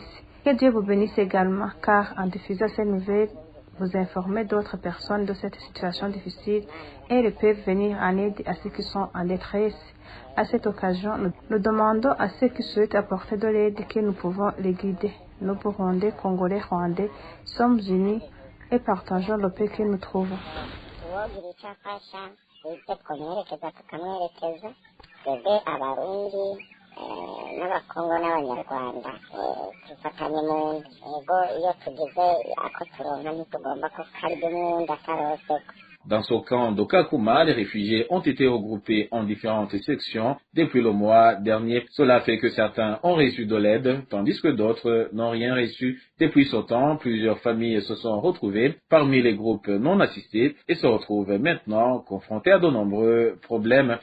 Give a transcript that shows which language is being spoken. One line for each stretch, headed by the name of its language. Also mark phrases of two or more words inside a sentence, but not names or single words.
French: Que Dieu vous bénisse également, car en diffusant ces nouvelles, vous informez d'autres personnes de cette situation difficile et ils peuvent venir en aide à ceux qui sont en détresse. À cette occasion, nous demandons à ceux qui souhaitent apporter de l'aide que nous pouvons les guider. Nous, Burundais, Congolais, Rwandais, sommes unis et partageons le paix que nous trouvons.
Rundi: n'abakongo n'abanyarwanda dufatanye mu ntego iyo tugize ako turonka ntitugomba ko karya umwenda karoseko.
French: Dans ce camp de Kakuma, les réfugiés ont été regroupés en différentes sections depuis le mois dernier. Cela fait que certains ont reçu de l'aide, tandis que d'autres n'ont rien reçu. Depuis ce temps, plusieurs familles se sont retrouvées parmi les groupes non assistés et se retrouvent maintenant confrontées à de nombreux problèmes.